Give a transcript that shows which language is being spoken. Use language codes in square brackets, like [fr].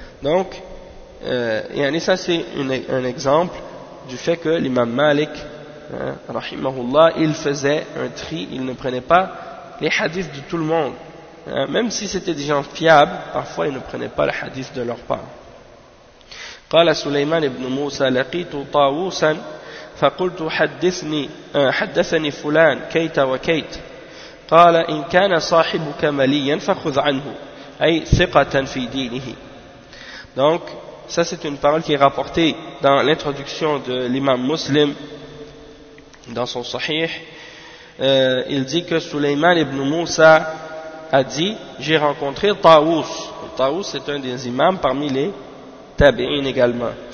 [fr] Donc, ça c'est un exemple du fait que l'imam Malik, rahimahullah, il faisait un tri, il ne prenait pas les hadiths de tout le monde. Hein? Même si c'était des gens fiables, parfois ils ne prenaient pas les hadiths de leur part. [ar] قال سليمان بن موسى: لقيت طاووسا فقلت حدثني فلان كيت وكيت. قال: إن كان صاحبك مليا فخذ عنه, أي ثقة في دينه. [fr] Donc ça c'est une parole qui est rapportée dans l'introduction de l'imam Muslim dans son Sahih. Il dit que Sulayman ibn Musa a dit: j'ai rencontré Taous. Taous est un des imams parmi les Tabi'in également.